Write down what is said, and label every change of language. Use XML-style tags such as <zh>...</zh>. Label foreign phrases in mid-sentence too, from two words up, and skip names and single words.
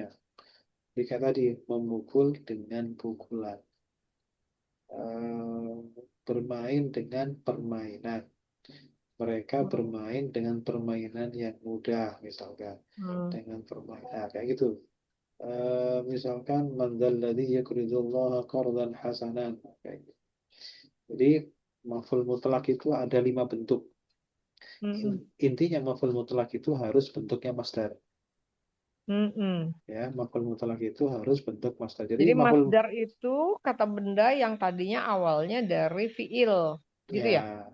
<id>Jadi kayak tadi, memukul dengan pukulan. Bermain dengan permainan. Mereka bermain dengan permainan yang mudah, misalkan. Dengan permainan, kayak gitu.</id> <ar>Misalkan مَن ذَا الَّذِي يُقْرِضُ اللَّهَ قَرْضًا حَسَنًا,</ar> <id>kayak gitu. Jadi</id> <ar>مفعول مطلق</ar> <id>itu ada 5 bentuk. Intinya</id> <ar>مفعول مطلق</ar> <id>itu harus bentuknya masdar. Ya,</id> <ar>مفعول مطلق</ar> <id>itu harus bentuk masdar. Jadi masdar itu kata benda yang tadinya awalnya dari fiil, gitu ya?</id>